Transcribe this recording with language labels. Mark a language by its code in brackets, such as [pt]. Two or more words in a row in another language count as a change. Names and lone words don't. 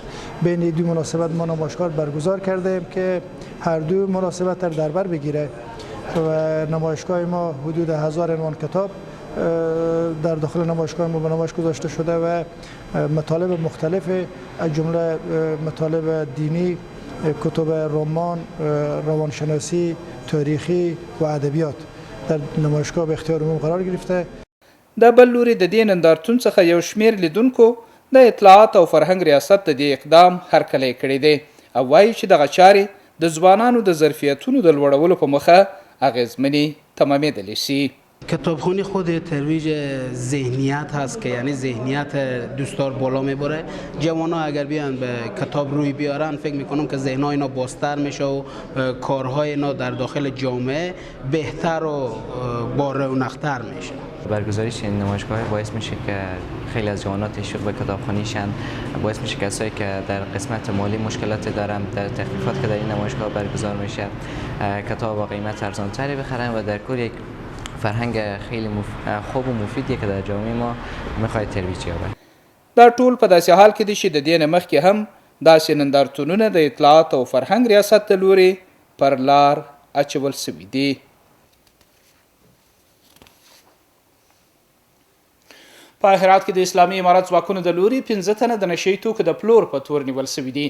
[fa] بین دو مناسبت ما نمایشگاه برگزار کردیم که هر دو مناسبت در بر بگیره و نمایشگاه ما حدود 1000 عنوان کتاب در داخل نمایشگاه ما به نمایش گذاشته شده و مطالب مختلف از جمله مطالب دینی، کتب رمان، روانشناسی، تاریخی و ادبیات در نمایشگاه به اختیار عموم قرار گرفته. [ps] د بل لوري د دې نندارتون څخه یو شمیر لیدونکو د اطلاعات او فرهنګ ریاست د دې اقدام هرکلی کړی دی او وایي چې دغه چارې د ځوانانو د ظرفیتونو د لوړولو په موخه اغیزمنې تمامېدلی شي. [fa] کتابخوانی خود ترویج ذهنیت هست که یعنی ذهنیت دوستدار بالا میبره. جوان ها اگر بیان به کتاب روی بیارن فکر میکنم که ذهن های اینا بازتر میشه و کارهای اینا در داخل جامعه بهتر و با رونق‌تر میشه. برگزاریش این نمایشگاه باعث میشه که خیلی از جوانات شوق به کتابخوانی شن، باعث میشه کسایی که در قسمت مالی مشکلات دارن در تخفیفات که در این نمایشگاه برگزار میشه کتاب با قیمت ارزان‌تری بخرن و در کل یک فرهنگ خیلی خوب و مفیدیه که در جامعه ما میخواد ترویج یابه. [ps] دا ټول په داسې حال کې دي چې د دې نه مخکې هم داسې نندارتونونه د اطلاعات او فرهنګ ریاست د لوري پر لار اچول سوي دي. په هرات کې د اسلامي امارت ځواکونو د لوري 15 تنه د نشهیي توکو د پلور په تور نیول سوي دي.